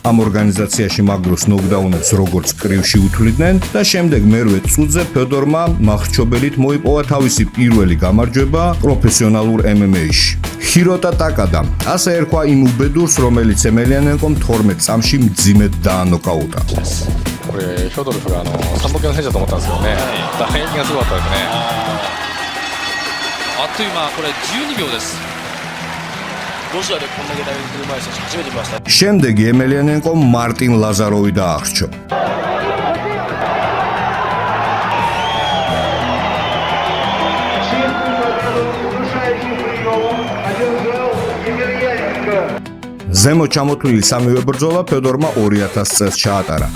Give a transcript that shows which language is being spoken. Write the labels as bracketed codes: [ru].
[ka] ამ ორგანიზაციაში მაგროს ნოკდაუნებს როგორც კრივში უთვლიდნენ და შემდეგ მერვე წუთზე ფედორმა მახრჩობელით მოიპოვა თავისი პირველი გამარჯვება პროფესიონალურ MMA-ში. ჰიროტა ტაკადა, ასე ერქვა იმ უბედურს, რომელიც ემელიანენკომ 12 წამში მძიმედ დაანოკაუტა. [ja] これフョドロフが3本級の選手だと思ったんですけどね、打撃がすごかったですね。あっという間、これ12秒です。ロシアでこんだけ打撃する前選手初めて見ました。 [ka] შემდეგი ემელიანენკომ მარტინ ლაზაროვი დაახრჩო. ზემო ჩამოთვლილი სამივე ბრძოლა ფედორმა 2000 წელს ჩაატარა.